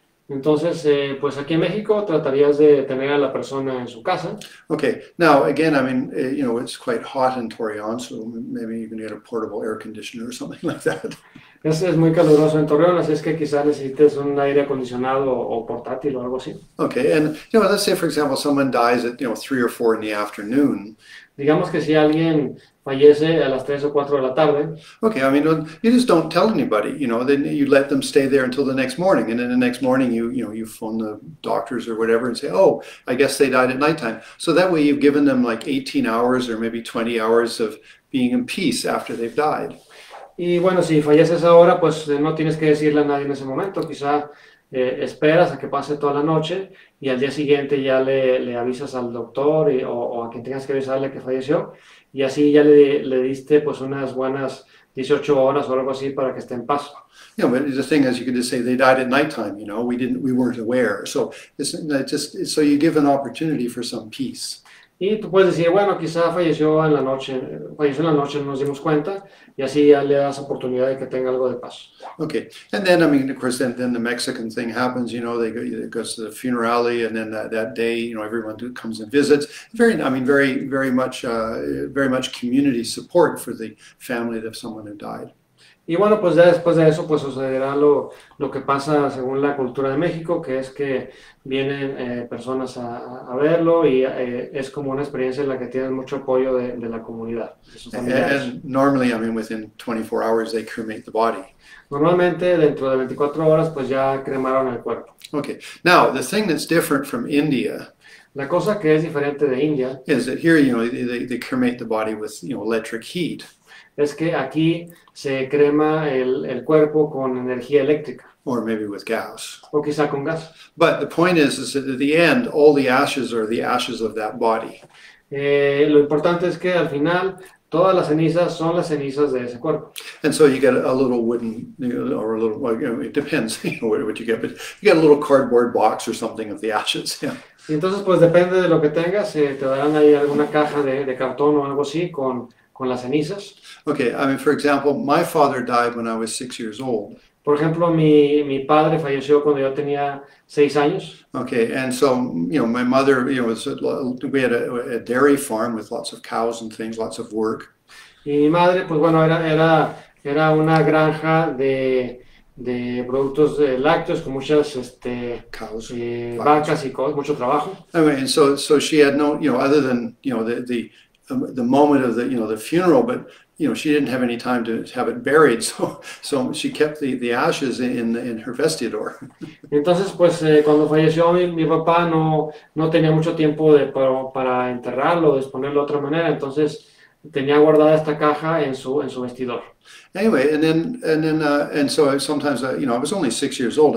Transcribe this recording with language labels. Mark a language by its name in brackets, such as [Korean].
[Spanish] Entonces, pues aquí en México tratarías de tener a la persona en su casa. [English] Okay. Now, again, it's quite hot in Torreon, so maybe you can get a portable air conditioner or something like that. [Spanish] Es muy caluroso en Torreón, así es que quizás necesites un aire acondicionado o portátil o algo así. [English] Okay, and let's say, for example, someone dies at 3 or 4 in the afternoon. [Spanish] Digamos que si alguien fallece a las 3 o 4 de la tarde. [English] Okay, you just don't tell anybody, then you let them stay there until the next morning, and then the next morning you phone the doctors or whatever and say, oh, I guess they died at nighttime. So that way you've given them like 18 hours or maybe 20 hours of being in peace after they've died. [Spanish] Y bueno, si falleces ahora, pues no tienes que decirle a nadie en ese momento, quizá esperas a que pase toda la noche y al día siguiente ya le avisas al doctor o a quien tengas que avisarle que falleció y así ya le diste pues unas buenas 18 horas o algo así para que esté en paz. [English] But the thing is, you could just say they died at nighttime. We weren't aware. So so you give an opportunity for some peace. [Spanish] Y tú puedes decir, bueno, quizá falleció en la noche, no nos dimos cuenta, y así ya le das oportunidad de que tenga algo de paz. [English] Okay, and then of course, then the Mexican thing happens. They go to the funerale, and then that day, everyone comes and visits. Very much community support for the family of someone who died. [Spanish] Y bueno, pues ya después de eso, pues sucederá lo que pasa según la cultura de México, que es que vienen personas a verlo y es como una experiencia en la que tienen mucho apoyo de la comunidad, de sus familiares. [English] And normally, I mean, within 24 hours, they cremate the body. [Spanish] Normalmente dentro de 24 horas, pues ya cremaron el cuerpo. [English] Okay. Now, the thing that's different from India [Spanish] La cosa que es diferente de India [English] is that here, you know, they cremate the body with, you know, electric heat. [Spanish] es que aquí se crema el cuerpo con energía eléctrica [English] Or maybe with gas. [Spanish] o quizá con gas. [English] But the point is that at the end, all the ashes are the ashes of that body. [Spanish] Lo importante es que al final todas las cenizas son las cenizas de ese cuerpo. [English] And so you get a little wooden, you know, or a little, well, you know, it depends, you know, what you get, but you get a little cardboard box or something of the ashes. Yeah. [Spanish] Y entonces, pues depende de lo que tengas, te darán ahí alguna caja de cartón o algo así con las cenizas. [English] Okay, I mean, for example, my father died when I was 6 years old. [Spanish] Por ejemplo, mi padre falleció cuando yo tenía 6 años. [English] Okay, and so, you know, my mother, you know, we had a dairy farm with lots of cows and things, lots of work. [Spanish] Y mi madre, pues bueno, era una granja de productos lácteos con muchas [English] Cows. [Spanish] vacas y mucho trabajo. [English] Anyway, and so she had no, you know, other than, you know, the moment of the, you know, the funeral, but, you know, she didn't have any time to have it buried, so she kept the ashes in her vestidor. [Spanish] Entonces, pues cuando falleció mi papá no tenía mucho tiempo para enterrarlo, disponerlo de otra manera, entonces tenía guardada esta caja en su vestidor. [English] Anyway, and so sometimes, you know, I was only 6 years old.